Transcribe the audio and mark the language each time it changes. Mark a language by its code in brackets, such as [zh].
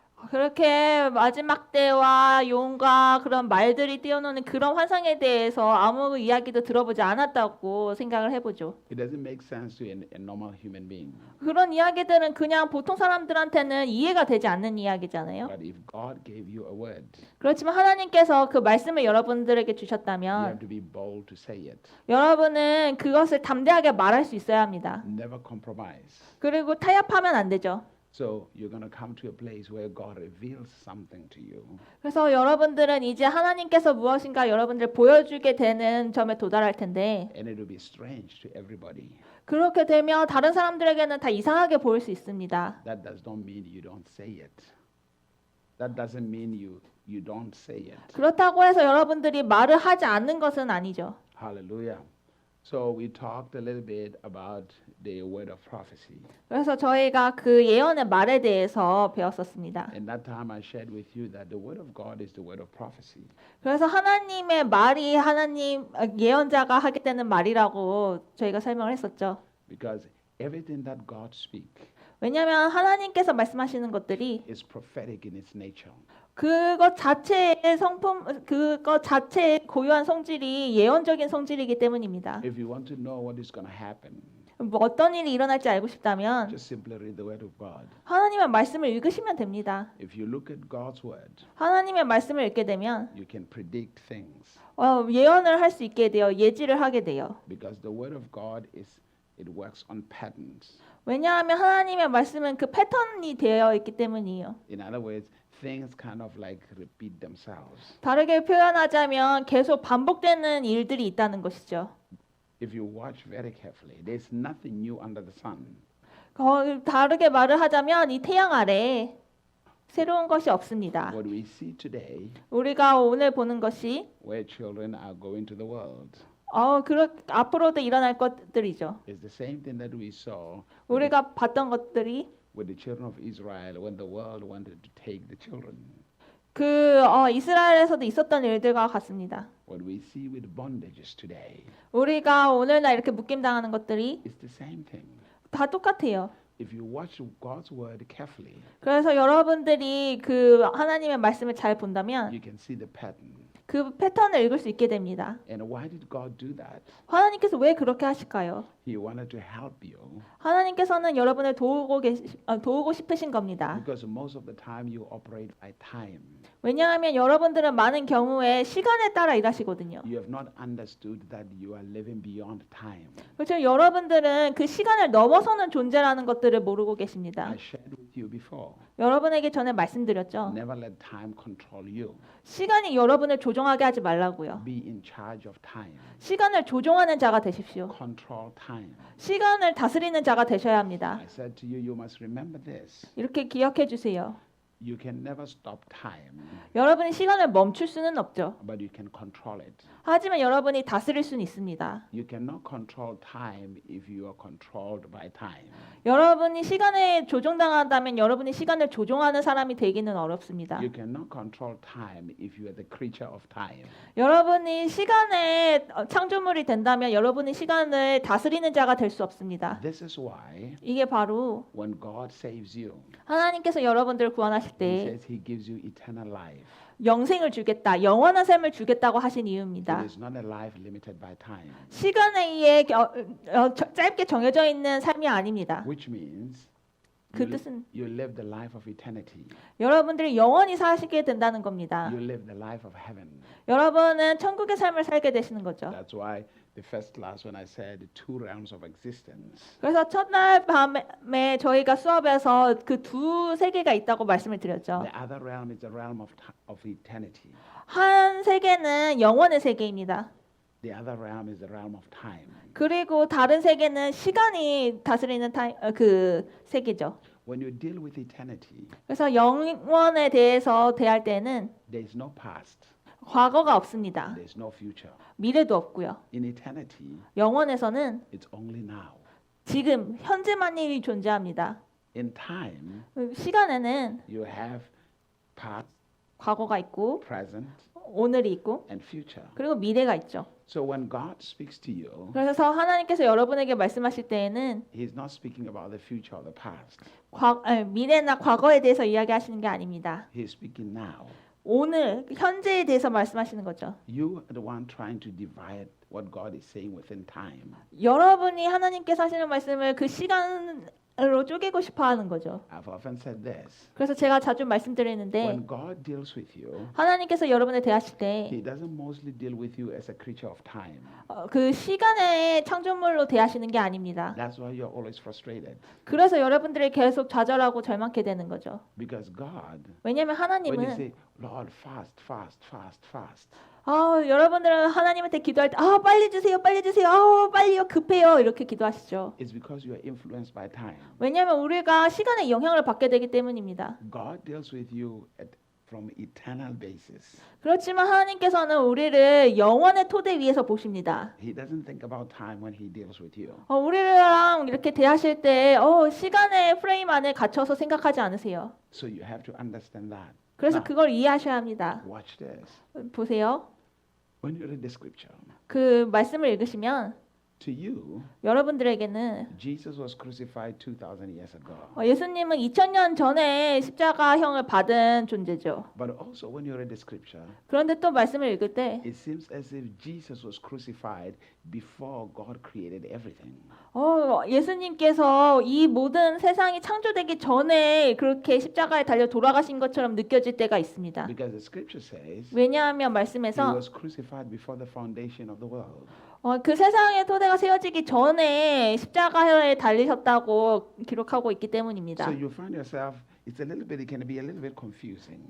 [ko] 그렇게 마지막 때와 용과 그런 말들이 뛰어노는 그런 환상에 대해서 아무 이야기도 들어보지 않았다고 생각을 해보죠. [en] It doesn't make sense to a normal human being. [ko] 그런 이야기들은 그냥 보통 사람들한테는 이해가 되지 않는 이야기잖아요. [en] But if God gave you a word, [ko] 그렇지만 하나님께서 그 말씀을 여러분들에게 [en] you have [ko] 주셨다면 [en] to be bold to say it. [ko] 여러분은 그것을 담대하게 말할 수 있어야 합니다. [en] Never compromise. [ko] 그리고 타협하면 안 되죠. [en] So you're going to come to a place where God reveals something to you. [ko] 그래서 여러분들은 이제 하나님께서 무엇인가 여러분들 보여주게 되는 점에 도달할 텐데 [en] And it will be strange to everybody. [ko] 그렇게 되면 다른 사람들에게는 다 이상하게 보일 수 있습니다. [en] That does not mean you don't say it. That doesn't mean you don't say it. [ko] 그렇다고 해서 여러분들이 말을 하지 않는 것은 아니죠. [en] Hallelujah. So we talked a little bit about the word of prophecy. [ko] 그래서 저희가 그 예언의 말에 대해서 배웠었습니다. [en] And that time I shared with you that the word of God is the word of prophecy. [ko] 그래서 하나님의 말이 예언자가 하게 되는 말이라고 저희가 설명을 했었죠. [en] Because everything that God speaks [ko] 왜냐하면 하나님께서 말씀하시는 것들이 [en] is prophetic in its nature. [ko] 그것 자체의 그것 자체의 고유한 성질이 예언적인 성질이기 때문입니다. [en] If you want to know what is going to happen, [ko] 뭐 어떤 일이 일어날지 알고 싶다면 [en] just simply read the word of God. [ko] 하나님의 말씀을 읽으시면 됩니다. [en] If you look at God's word, [ko] 하나님의 말씀을 읽게 되면 [en] you can predict things. [ko] 예언을 할 수 있게 돼요. 예지를 하게 돼요. [en] Because the word of God it works on patterns. [ko] 왜냐하면 하나님의 말씀은 그 패턴이 되어 있기 때문이에요. [en] In other words, things kind of like repeat themselves. [ko] 다르게 표현하자면 계속 반복되는 일들이 있다는 것이죠. [en] If you watch very carefully, there's nothing new under the sun. [ko] 다르게 말을 하자면 이 태양 아래에 새로운 것이 없습니다. [en] What we see today, [ko] 우리가 오늘 보는 것이 [en] where children are going to the world, [ko] 앞으로도 일어날 것들이죠. [en] is the same thing that we saw [ko] 우리가 봤던 것들이 [en] with the children of Israel when the world wanted to take the children. [ko] 이스라엘에서도 있었던 일들과 같습니다. [en] What we see with bondages today [ko] 우리가 오늘날 이렇게 묶임당하는 것들이 [en] is the same thing. [ko] 다 똑같아요. [en] If you watch God's word carefully, [ko] 그래서 여러분들이 그 하나님의 말씀을 잘 본다면 [en] you can see the pattern. [ko] 그 패턴을 읽을 수 있게 됩니다. [en] And why did God do that? [ko] 하나님께서 왜 그렇게 하실까요? [en] He wanted to help you [ko] 하나님께서는 여러분을 도우고 싶으신 겁니다. [en] because most of the time you operate by time. [ko] 왜냐하면 여러분들은 많은 경우에 시간에 따라 일하시거든요. [en] You have not understood that you are living beyond time. [ko] 그렇죠. 여러분들은 그 시간을 넘어서는 존재라는 것들을 모르고 계십니다. [en] I shared with you before. [ko] 여러분에게 전에 말씀드렸죠. [en] Never let time control you. [ko] 시간이 여러분을 조종하게 하지 말라고요. [en] Be in charge of time. [ko] 시간을 조종하는 자가 되십시오. [en] Control time. [ko] 시간을 다스리는 자가 되셔야 합니다. [en] I said to you, you must remember this. [ko] 이렇게 기억해 주세요. [en] You can never stop time, [ko] 여러분이 시간을 멈출 수는 없죠. [en] but you can control it. [ko] 하지만 여러분이 다스릴 수는 있습니다. [en] You cannot control time if you are controlled by time. [ko] 여러분이 시간에 조종당한다면 여러분이 시간을 조종하는 사람이 되기는 어렵습니다. [en] You cannot control time if you are the creature of time. [ko] 여러분이 시간의 창조물이 된다면 여러분이 시간을 다스리는 자가 될 수 없습니다. [en] This is why [ko] 이게 바로 [en] when God saves you, [ko] 하나님께서 여러분들을 구원하실 [en] He [ko] 때 [en] says He gives you eternal life. [ko] 영생을 주겠다, 영원한 삶을 주겠다고 하신 [en] It [ko] 이유입니다. [en] is not a life limited by time, [ko] 시간에 의해 짧게 정해져 있는 삶이 아닙니다. [en] which means [ko] 그 뜻은 [en] you live the life of eternity. [ko] 여러분들이 영원히 사시게 된다는 겁니다. [en] You live the life of heaven. [ko] 여러분은 천국의 삶을 살게 되시는 거죠. [en] That's why the first class when I said two realms of existence, [ko] 그래서 첫날 밤에 저희가 수업에서 그 두 세계가 있다고 말씀을 드렸죠. [en] the other realm is the realm of eternity. [ko] 한 세계는 영원의 세계입니다. [en] The other realm is the realm of time. [ko] 그리고 다른 세계는 시간이 다스리는 그 세계죠. [en] When you deal with eternity, [ko] 그래서 영원에 대해서 대할 때는 [en] there is no past, [ko] 과거가 없습니다. [en] there is no future. [ko] 미래도 없고요. [en] In eternity, [ko] 영원에서는 [en] it's only now. [ko] 지금 현재만이 존재합니다. [en] In time, [ko] 시간에는 [en] you have past, [ko] 과거가 있고 [en] present, [ko] 오늘이 있고 [en] and future. [ko] 그리고 미래가 있죠. [en] So when God speaks to you, [ko] 그래서 하나님께서 여러분에게 말씀하실 때에는 [en] He's not speaking about the future or the past. [ko] 미래나 과거에 대해서 이야기하시는 게 아닙니다. [en] He's speaking now. [ko] 오늘 현재에 대해서 말씀하시는 거죠. [en] You are the one trying to divide what God is saying within time. [ko] 여러분이 하나님께서 하시는 말씀을 그 시간으로 쪼개고 싶어 하는 거죠. [en] I've often said this. [ko] 그래서 제가 자주 말씀드리는데 [en] When God deals with you, [ko] 하나님께서 여러분을 대하실 때 [en] He doesn't mostly deal with you as a creature of time. [ko] 그 시간의 창조물로 대하시는 게 아닙니다. [en] That's why you're always frustrated. [ko] 그래서 여러분들이 계속 좌절하고 절망케 되는 거죠. [en] Because God, [ko] 왜냐하면 [en] when you [ko] 하나님은 [en] say, Lord, fast, fast, fast, fast, [ko] 여러분들은 하나님한테 기도할 때 빨리 주세요, 빨리 주세요, 빨리요, 급해요 이렇게 기도하시죠. [en] it's because you are influenced by time. [ko] 왜냐하면 우리가 시간의 영향을 받게 되기 때문입니다. [en] God deals with you from eternal basis. [ko] 그렇지만 하나님께서는 우리를 영원의 토대 위에서 보십니다. [en] He doesn't think about time when He deals with you. [ko] 우리랑 이렇게 대하실 때 시간의 프레임 안에 갇혀서 생각하지 않으세요. [en] So you have to understand that. [ko] 그래서 [en] Now, [ko] 그걸 이해하셔야 합니다. [en] watch this. [ko] 보세요. [en] When you read the scripture, [ko] 그 말씀을 읽으시면 [en] to you, [ko] 여러분들에게는 [en] Jesus was crucified 2,000 years ago. [ko] 예수님은 2000년 전에 십자가형을 받은 존재죠. [en] But also when you read the scripture, [ko] 그런데 또 말씀을 읽을 때 [en] it seems as if Jesus was crucified before God created everything. [ko] 예수님께서 이 모든 세상이 창조되기 전에 그렇게 십자가에 달려 돌아가신 것처럼 느껴질 때가 있습니다. [en] Because the scripture says [ko] 왜냐하면 [en] He [ko] 말씀에서 [en] was crucified before the foundation of the world. [ko] 그 세상의 토대가 세워지기 전에 십자가에 달리셨다고 기록하고 있기 때문입니다. [en] So you find yourself, it can be a little bit confusing.